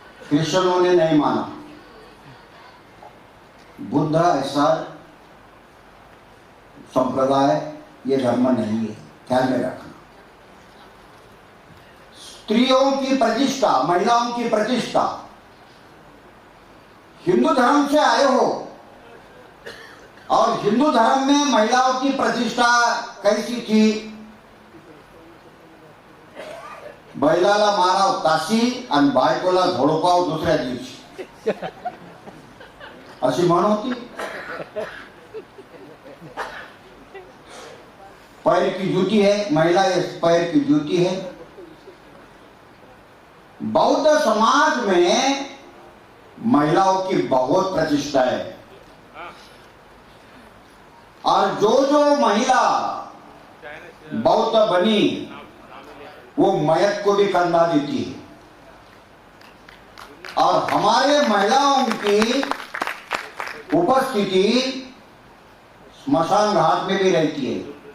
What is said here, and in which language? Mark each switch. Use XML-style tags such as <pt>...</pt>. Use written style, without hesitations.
<hi>कृष्णों ने नहीं माना, बुद्ध ऐसा संप्रदाय ये धर्म नहीं है, ख्याल में रखना। स्त्रियों की प्रतिष्ठा, महिलाओं की प्रतिष्ठा, हिंदू धर्म से आए हो और हिंदू धर्म में महिलाओं की प्रतिष्ठा कैसी थी?</hi> <mr>बैलाला माराव ताशी आणि बायकोला झोडपाव दुसऱ्या दिवशी, अशी म्हण होती।</mr> <hi>पैर की जूती है, महिला पैर की जूती है। बौद्ध समाज में महिलाओं की बहुत प्रतिष्ठा है और जो जो महिला बौद्ध बनी वो मयत को भी कंधा देती है और हमारे महिलाओं की उपस्थिति स्मशान घाट में भी रहती है।</hi>